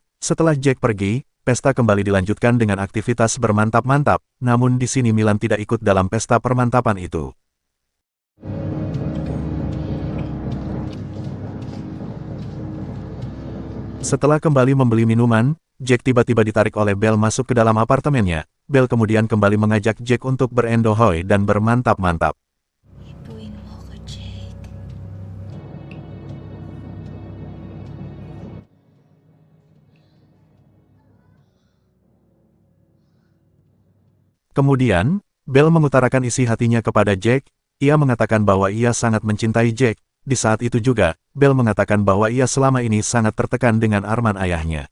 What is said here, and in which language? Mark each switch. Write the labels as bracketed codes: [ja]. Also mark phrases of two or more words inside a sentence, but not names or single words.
[id] Setelah Jack pergi, pesta kembali dilanjutkan dengan aktivitas bermantap-mantap, namun di sini Milan tidak ikut dalam pesta permantapan itu. Setelah kembali membeli minuman, Jack tiba-tiba ditarik oleh Belle masuk ke dalam apartemennya. Belle kemudian kembali mengajak Jack untuk berendohoi dan bermantap-mantap. [tl] Ipuin mo ko, Jake. [id] Kemudian, Belle mengutarakan isi hatinya kepada Jack. Ia mengatakan bahwa ia sangat mencintai Jack. Di saat itu juga, Belle mengatakan bahwa ia selama ini sangat tertekan dengan Arman ayahnya.